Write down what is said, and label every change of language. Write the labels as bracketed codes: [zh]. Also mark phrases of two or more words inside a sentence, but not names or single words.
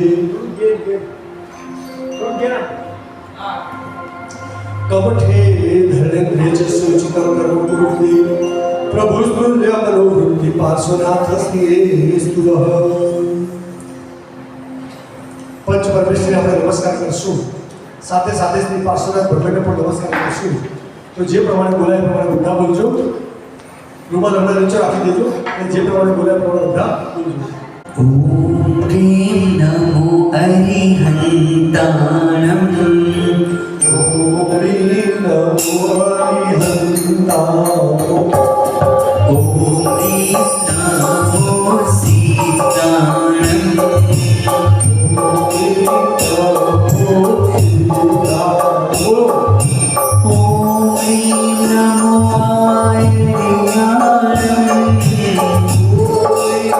[sa] कमठे धरणेन्द्रे च सूचितं कर्मकुरुते प्रभुस्तुल्य मनोवृत्ति पार्श्वनाथस्ते स्तुतः. पंच परमेश्वरी [gu] આપણે નમસ્કાર કરશું. સાથે સાથે શ્રી પાર્શ્વનાથ ભગવાનને પણ નમસ્કાર કરશું. તો જે પ્રમાણે બોલાય એ પ્રમાણે બધા બોલજો. રૂમાલ હમણાં નીચે રાખી દેજો અને જે પ્રમાણે બોલાય એ પ્રમાણે બધા બોલજો. [pra] ओम ह्रीं नमो अरिहन्ताणम् ओम ह्रीं नमो अरिहन्ताणम् ओम ह्रीं नमो सीताणम् ओम ह्रीं नमो आयर्याणम्